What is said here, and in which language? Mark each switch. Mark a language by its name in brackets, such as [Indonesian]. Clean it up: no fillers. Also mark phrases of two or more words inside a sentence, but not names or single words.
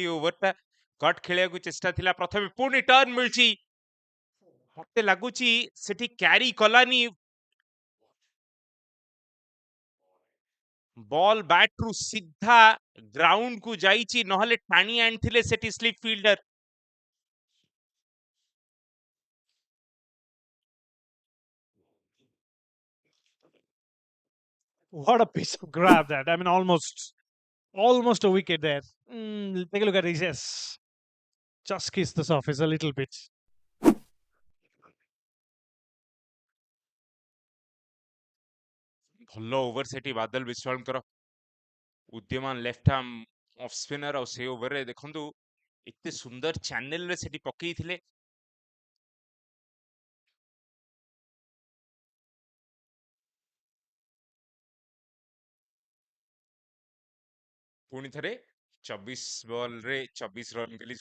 [Odia] ଏ ଓଭରଟା କଟ୍ ଖେଳିବାକୁ ଚେଷ୍ଟା ଥିଲା, ପ୍ରଥମେ ପୁଣି ଟର୍ନ ମିଳିଛି। ମତେ ଲାଗୁଛି ସେଠି କ୍ୟାରି କଲାନି, ବଲ୍ ବ୍ୟାଟ୍ରୁ ସିଧା ଗ୍ରାଉଣ୍ଡକୁ ଯାଇଛି, ନହେଲେ ଟାଣି ଆଣିଥିଲେ ସେଠି [English] slip fielder. What a piece of grab that. I mean, almost a wicket there. Take a look at this. Yes. Just kiss the surface a little bit. [Odia] ଭଲ ଓଭର ସେଠି ବାଦଲ ବିଶ୍ୱାଳଙ୍କର, ଉଦ୍ୟମାନ [English] left arm off spinner. [Odia] ଆଉ ସେ ଓଭରରେ ଦେଖନ୍ତୁ ଏତେ ସୁନ୍ଦର ଚ୍ୟାନେଲରେ ସେଠି ପକେଇଥିଲେ। ପୁଣି ଥରେ 24 ବଲରେ 24 ରନ୍ ଗଲି।